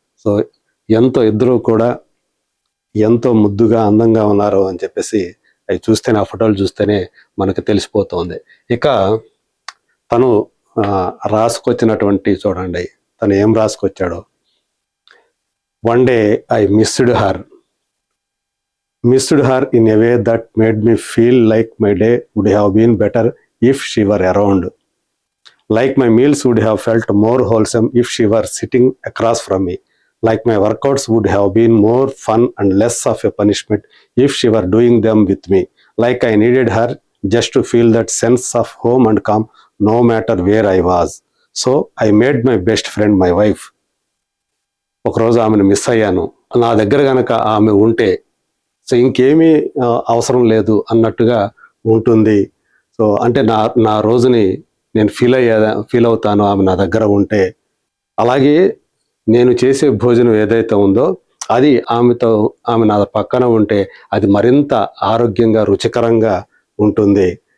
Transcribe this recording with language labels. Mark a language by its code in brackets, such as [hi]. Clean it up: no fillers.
[te] So ఇద్దరూ కూడా ఎంతో ముద్దుగా, అందంగా ఉన్నారు అని చెప్పేసి అవి చూస్తేనే, ఆ ఫోటోలు చూస్తేనే మనకు తెలిసిపోతుంది. ఇక తను రాసుకొచ్చినటువంటి చూడండి, తను ఏం రాసుకొచ్చాడో. [en] One day I missed her in a way that made me feel like my day would have been better if she were around. Like my meals would have felt more wholesome if she were sitting across from me. Like my workouts would have been more fun and less of a punishment if she were doing them with me. Like I needed her just to feel that sense of home and calm no matter where I was. So I made my best friend my wife. [te] ఒకరోజు ఆమెను miss అయ్యాను. నా దగ్గర కనుక ఆమె ఉంటే so ఇంకేమీ అవసరం లేదు అన్నట్టుగా ఉంటుంది. సో అంటే నా రోజుని నేను ఫీల్ అవుతాను ఆమె నా దగ్గర ఉంటే. అలాగే నేను చేసే భోజనం ఏదైతే ఉందో అది ఆమె నా పక్కన ఉంటే అది మరింత ఆరోగ్యంగా, రుచికరంగా ఉంటుంది.